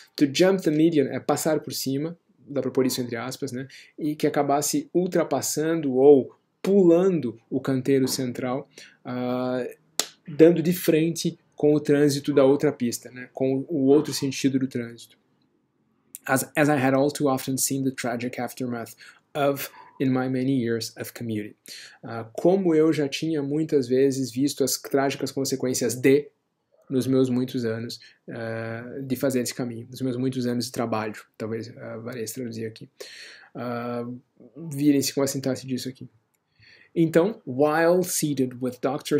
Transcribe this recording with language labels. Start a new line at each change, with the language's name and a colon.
English: To jump the median
Portuguese: é passar por cima, dá para pôr isso entre aspas, né? E que acabasse ultrapassando ou pulando o canteiro central, dando de frente com o trânsito da outra pista, né? Com o outro sentido do trânsito.
English: As I had all too often seen the tragic aftermath of in my many years of commuting.
Portuguese: Como eu já tinha muitas vezes visto as trágicas consequências nos meus muitos anos de fazer esse caminho, nos meus muitos anos de trabalho, talvez valesse traduzir aqui. Virem-se com a sintaxe disso aqui. Então,
English: while seated with Dr.